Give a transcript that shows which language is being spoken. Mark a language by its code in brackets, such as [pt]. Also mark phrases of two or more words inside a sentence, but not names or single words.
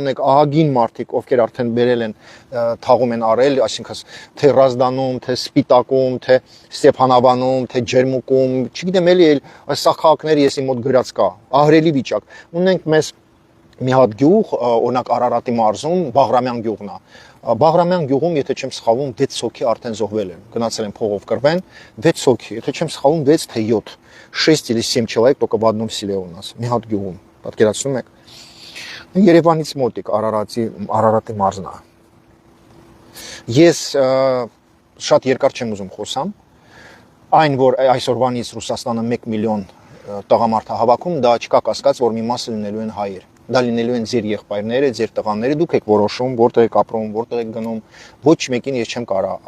[hy] ունենք ահագին մարդիկ, ովքեր արդեն բերել են, թաղում են արել, այսինքն թե Ռազդանում, թե Սպիտակում, թե Ստեփանավանում, թե Ջերմուկում, չգիտեմ էլի այս սա քաղաքները ես իմ մոտ գրած կա, ահրելի վիճակ։ Ունենք մեզ մի հատ գյուղ, օրինակ Արարատի մարզում, Բաղրամյան գյուղն է։ Բաղրամյան գյուղում, եթե չեմ սխալվում, 6 հոգի արդեն զոհվել են, գնացել են փողով կռվեն, 6 հոգի, եթե չեմ սխալվում, 6 թե 7, [ru] 6 или 7 человек только в одном селе у нас, [hy] մի հատ գյուղում, պատկերացնում եք։ Երևանից մոտիկ Արարատի մարզն է։ Ես շատ երկար չեմ ուզում խոսամ, այն որ այսօրվանից Ռուսաստանը 1 միլիոն տղամարդ հավաքում, դա չկա կասկած, որ մի մասը լինելու են հայեր։ Դա լինելու են ձեր եղբայրները, ձեր տղաները, դուք եք որոշում, որտեղ եք ապրում, որտեղ եք գնում։ Ոչ մեկին ես չեմ կարա